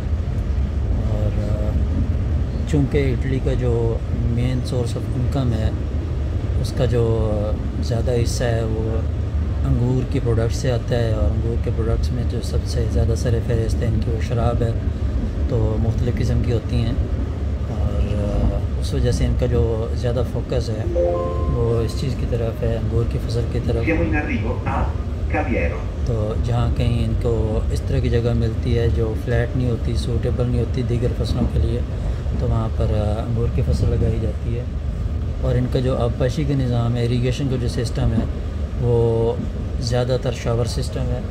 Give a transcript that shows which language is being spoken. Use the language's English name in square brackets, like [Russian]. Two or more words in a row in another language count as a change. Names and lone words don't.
[Hindi] और चूँकि इटली का जो मेन सोर्स ऑफ इनकम है उसका जो ज़्यादा हिस्सा है वो अंगूर के प्रोडक्ट से आता है, और अंगूर के प्रोडक्ट्स में जो सबसे ज़्यादा सर फहरिस्त है इनकी वो शराब है, तो मुख्तलिफ़ किस्म की होती हैं। और उस वजह से इनका जो ज़्यादा फोकस है वो इस चीज़ की तरफ है, अंगूर की फसल की तरफ। [Italian] Siamo in arrivo a Caviero. [Hindi] तो जहाँ कहीं इनको इस तरह की जगह मिलती है जो फ्लैट नहीं होती, सूटेबल नहीं होती दीगर फसलों के लिए, तो वहाँ पर अंगूर की फसल लगाई जाती है। और इनका जो आबपाशी का निज़ाम है, इरीगेशन का जो सिस्टम है, वो ज़्यादातर शावर सिस्टम है।